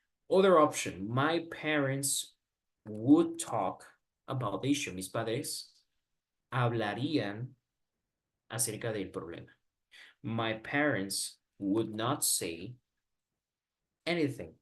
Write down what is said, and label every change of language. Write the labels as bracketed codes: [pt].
[en] Other option, my parents would talk about the issue. [es] Mis padres hablarían acerca del problema. [en] My parents would not say anything.